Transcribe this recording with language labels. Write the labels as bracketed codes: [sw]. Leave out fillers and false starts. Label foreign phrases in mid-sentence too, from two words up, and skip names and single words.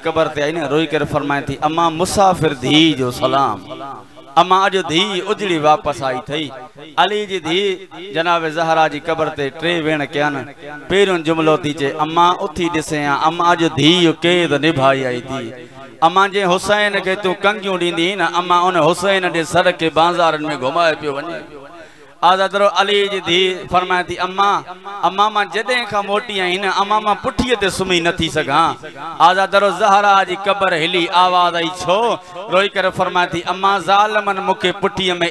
[sd] कब्र ते आई न रोई करे फरमाए थी अम्मा मुसाफ़िर धीउ जो सलाम अम्मा अॼु धीउ उजड़ी वापसि आई थई अली जी धीउ जनाब ज़हरा जी कब्र ते 3 वेण कया न पहिरियों जुमिलो थी चए अम्मा उथी ॾिसे अम्मा अॼु धीउ कैद निभाई आई थी अम्मा जे हुसैन के तू कंगियूं ॾींदी न अम्मा उन हुसैन जे सर के बाज़ारनि में घुमाए पियो वञे आज़ादरो अली जी धीउ फरमाए थी अम्मा अम्मा मां जॾहिं खां मोटी आई न अम्मा मां पुठीअ ते सुम्ही नथी सघां आज़ादरो ज़हरा जी कब्र हिली आवाज़ आई छो रोई करे फरमाए थी अम्मा ज़ालिमनि मूंखे पुठीअ में